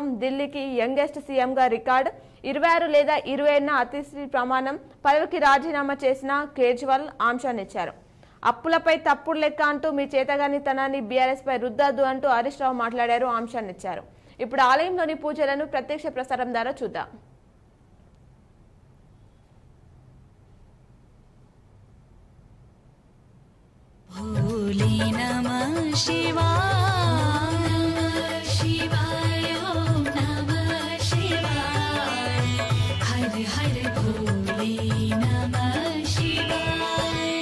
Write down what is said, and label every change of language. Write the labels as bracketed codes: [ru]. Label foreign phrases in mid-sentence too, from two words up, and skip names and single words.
[te] ఢిల్లీకి యంగెస్ట్ సీఎంగా రికార్డు. 26 లేదా 27న అతిషి ప్రమాణం. పదవికి రాజీనామా చేసిన కేజ్రీవాల్ అంశాన్ని ఇచ్చారు. అప్పులపై తప్పుడు లెక్క అంటూ మీ చేతగానితనాన్ని బీఆర్ఎస్ పై రుద్దద్దు అంటూ హరీష్ రావు మాట్లాడారు. అంశాన్ని ఇచ్చారు. ఇప్పుడు ఆలయంలోని పూజలను ప్రత్యక్ష ప్రసారం ద్వారా చూద్దాం. [hi] भोले नमः शिवाय, शिवाय ओम नमः शिवाय, हर हर भोले नमः शिवाय.